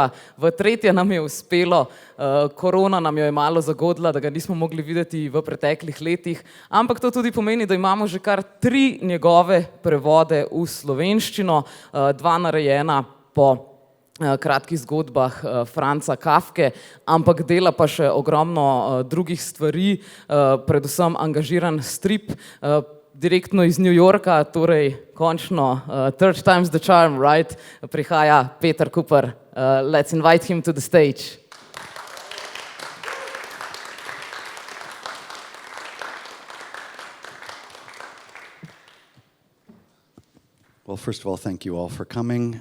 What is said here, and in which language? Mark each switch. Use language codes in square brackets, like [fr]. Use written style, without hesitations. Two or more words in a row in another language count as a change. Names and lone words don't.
[sl] V tretje nam je uspelo, korona nam jo je malo zagodla, da ga nismo mogli videti v preteklih letih, ampak to tudi pomeni, da imamo že kar 3 njegove prevode v slovenščino, 2 narejena po kratkih zgodbah Franca Kafke, ampak dela pa še ogromno drugih stvari, predvsem angažiran strip, direktno iz New Yorka, torej končno, [en] third time's the charm, right? [sl] Prihaja Peter Kuper. [en] Let's invite him to the stage. Well, first of all, thank you all for coming.